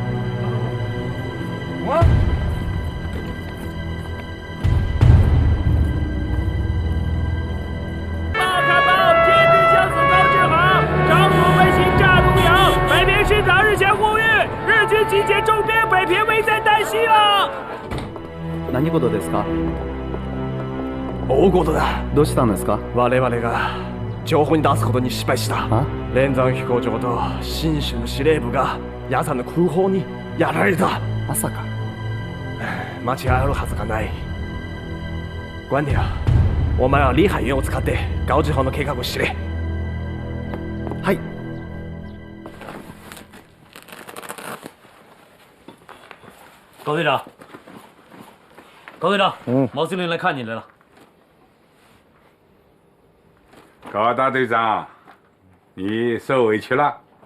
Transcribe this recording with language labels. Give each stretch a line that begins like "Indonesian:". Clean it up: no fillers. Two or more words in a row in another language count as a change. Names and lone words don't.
Chinese: 报刊报，天兵将死高志航，张鲁北行炸鲁阳，北平师长日前呼吁，日军集结重兵，北平危在旦夕了。
Japanese: 何事ですか？大事だ。どうしたんですか？我々が情報に出すことに失敗した。連山飛行場と新州の司令部が夜間の空砲にやられた。まさか。間違いあるはずがない。关田、お前は李海源を使って高志航の計画を知れ。はい。
Chinese: 高队长，高队长，毛司令来看你来了。高大队长，你受委屈了。